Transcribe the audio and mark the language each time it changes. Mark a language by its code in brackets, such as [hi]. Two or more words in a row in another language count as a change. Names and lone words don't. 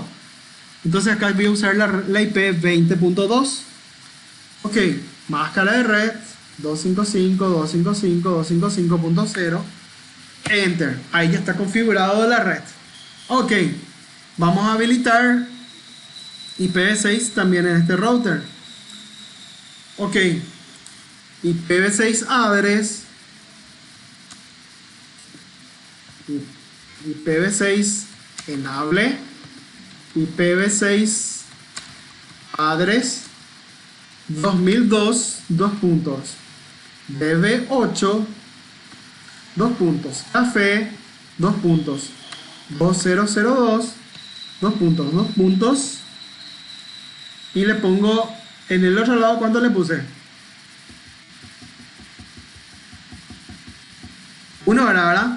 [es] Entonces acá voy a usar la IP 20.2. Ok, máscara de red 255.255.255.0, enter. Ahí ya está configurado la red. Ok, vamos a habilitar IPv6 también en este router. [en] Ok, IPv6 address, IPv6 enable, IPv6 address [es] 2002 DB8 café 2002 y le pongo en el otro lado. ¿Cuánto le puse? 1, ¿verdad?